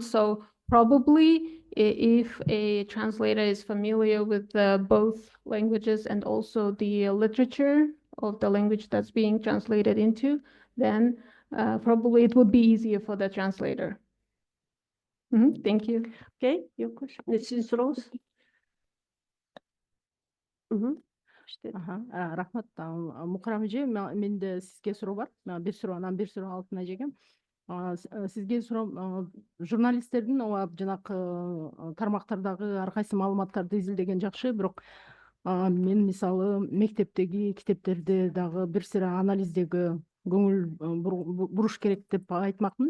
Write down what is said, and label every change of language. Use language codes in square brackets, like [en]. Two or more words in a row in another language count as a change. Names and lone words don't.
[en] So probably if a translator is familiar with both languages and also the literature of the language that's being translated into, then probably it would be easier for the translator. Thank you. Okay, your question. This is Rose. [ky] Рахмат, Мукрам эже, менде сизге суроо бар. Бир суроо, анан бир суроо алтын эжеге. Сизге суроо, журналисттердин жанакы тармактардагы ар кайсы маалыматтарды изилдеген жакшы, бирок мен мисалы мектептеги китептерди дагы бир сыра анализдеги көңүл буруш керек деп айтмакмын.